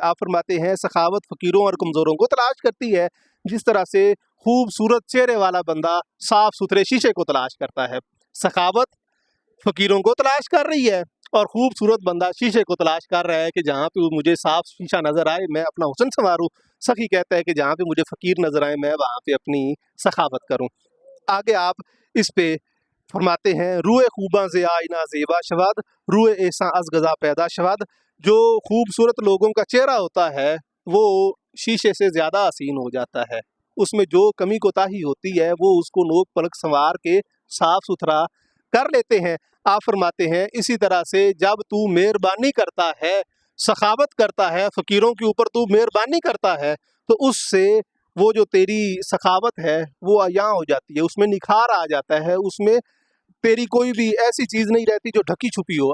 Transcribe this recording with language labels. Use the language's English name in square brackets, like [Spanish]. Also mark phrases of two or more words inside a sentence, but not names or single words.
[Urdu] آپ فرماتے ہیں سخاوت فقیروں اور کمزوروں کو تلاش کرتی ہے جس طرح سے خوبصورت چہرے والا بندہ صاف ستھرے شیشے کو تلاش کرتا ہے، سخاوت فقیروں کو تلاش کر رہی ہے اور خوبصورت بندہ شیشے کو تلاش کر رہا ہے کہ جہاں پہ مجھے صاف شیشہ نظر آئے میں اپنا حسن سنواروں۔ سخی کہتا ہے کہ جہاں پہ مجھے فقیر نظر آئے میں وہاں پہ اپنی سخاوت کروں۔ آگے آپ اس پہ فرماتے ہیں [Persian] روئے خوباں سے آئینہ زیبا شود، روئے ایساں از غذا پیدا شود۔ [Urdu] جو خوبصورت لوگوں کا چہرہ ہوتا ہے وہ شیشے سے زیادہ حسین ہو جاتا ہے، اس میں جو کمی کوتاہی ہوتی ہے وہ اس کو نوک پلک سنوار کے صاف ستھرا کر لیتے ہیں۔ آپ فرماتے ہیں اسی طرح سے جب تو مہربانی کرتا ہے، سخاوت کرتا ہے، فقیروں کے اوپر تو مہربانی کرتا ہے تو اس سے وہ جو تیری سخاوت ہے وہ عیاں ہو جاتی ہے، اس میں نکھار آ جاتا ہے، اس میں تیری کوئی بھی ایسی چیز نہیں رہتی جو ڈھکی چھپی ہو۔